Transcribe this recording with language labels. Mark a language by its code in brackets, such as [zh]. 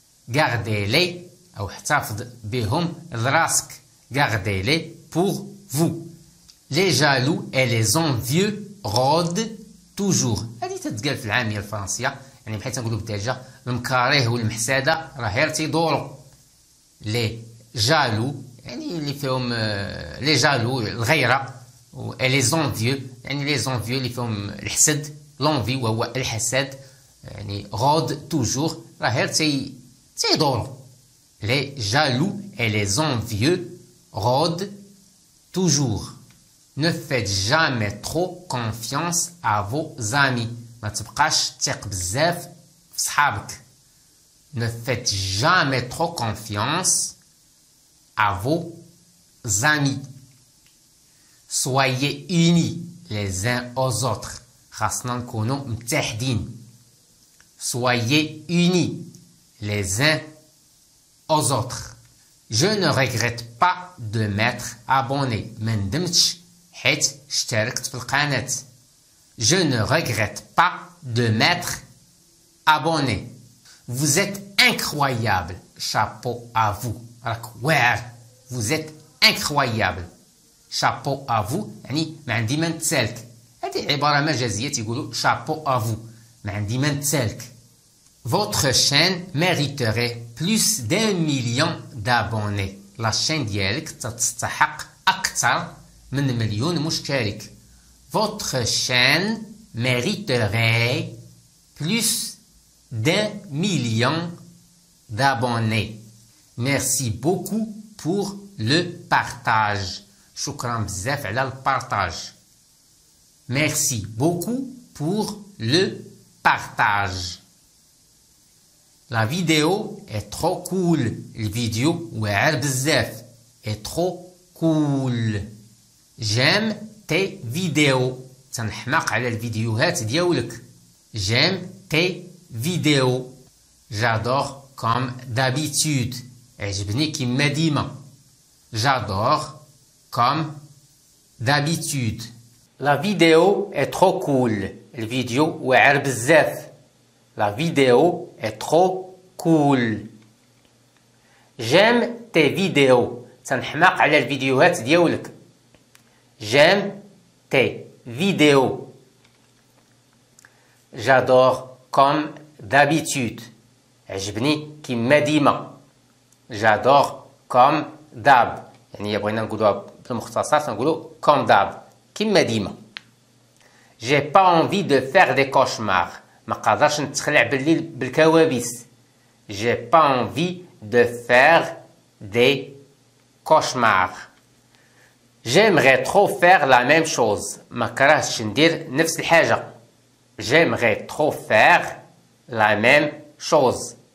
[fr] Gardez-les [ar] أو احتفظ بهم لراسك. [fr] Gardez-les pour vous. Les jaloux et les envieux rôdent toujours. [ar] هذه تتقال في العامية الفرنسية. يعني بحيث نقولوا بالدارجة المكاره والمحسادة راه غير تيدوروا. لي جالو يعني اللي فيهم لي جالو الغيرة. [fr] et les envieux [ar] يعني لي زونفيو اللي فيهم الحسد. لونفي وهو الحسد. يعني رود توجور راه غير تيدوروا. [fr] لي جالو et les envieux rôdent toujours. Ne faites jamais trop confiance à vos amis. [ar] ما تبقاش تثق بزاف في صحابك. [fr] Ne faites jamais trop confiance à vos amis. Soyez unis les uns aux autres. [ar] خاصنا نكونوا متحدين. [fr] Soyez unis les uns aux autres. Je ne regrette pas de m'être abonné. [ar] ما ندمتش حيت اشتركت في القناة. [fr] Je ne regrette pas de m'être abonné. Vous êtes incroyable. Chapeau à vous. [ar] راك واعر. [fr] Vous êtes incroyable. Chapeau à vous. [ar] يعني ما عندي ما نتسالك. هذه عبارة مجازية تيقولوا [fr] chapeau à vous. [ar] ما عندي ما نتسالك. [fr] Votre chaîne mériterait plus d'1 million d'abonnés. La chaîne [ar] ديالك تستحق أكثر من 1,000,000 مشترك. [fr] Votre chaîne mériterait plus d'1 million d'abonnés. Merci beaucoup pour le partage. [ar] شكرا بزاف على البارتاج. [fr] Merci beaucoup pour le partage. La vidéo est trop cool. [ar] الفيديو واعر بزاف. [fr] Est trop cool. J'aime tes vidéos. [ar] تنحماق على الفيديوهات ديالك. [fr] J'aime tes vidéos. J'adore comme d'habitude. [ar] عجبني كيما ديما. [fr] J'adore comme d'habitude. La vidéo est trop cool. [ar] الفيديو واعر بزاف. [fr] La vidéo est trop cool. J'aime tes vidéos. [ar] تنحماق على الفيديوهات ديالك. [fr] J'aime tes vidéos. J'adore comme d'habitude. [ar] عجبني كيما ديما. [fr] J'adore comme d'hab. [ar] يعني بغينا نقولوها بالمختصر نقولوا [fr] comme d'hab. [ar] كيما ديما. [fr] J'ai pas envie de faire des cauchemars. [ar] ما قادرش نتخلع بالليل بالكوابيس. [fr] J'ai pas envie de faire des cauchemars. J'aimerais trop faire la même chose. [ar] ما كرهتش ندير نفس الحاجة. [fr] J'aimerais trop faire la même chose.